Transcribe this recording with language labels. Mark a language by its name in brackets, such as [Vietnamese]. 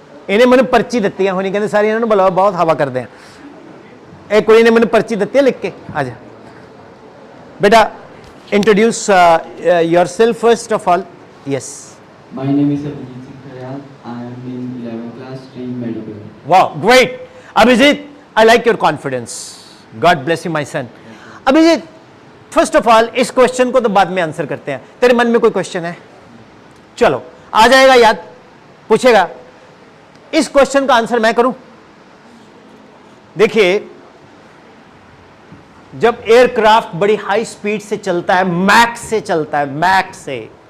[Hindi] इन्हें मैंने पर्ची दी होनी, कहते सारी इन्होंने बुलाओ, बहुत हवा करते हैं। एक कोई ने मैंने पर्ची दी है लिख के। आ जा बेटा, [English] Introduce yourself first of all. Yes. My name is Abhijit Singh Kharyal. I am in 11th class, stream medical. Wow, great. Abhijit, I like your confidence. God bless you, my son. [Hindi] Abhijit, [English] first of all, [Hindi] इस question को तो बाद में answer करते हैं. तेरे मन में कोई क्वेश्चन है? चलो, आ जाएगा याद, पूछेगा. इस क्वेश्चन का आंसर मैं करूं? देखिए, जब एयरक्राफ्ट बड़ी हाई स्पीड से चलता है, मैक से चलता है, मैक से.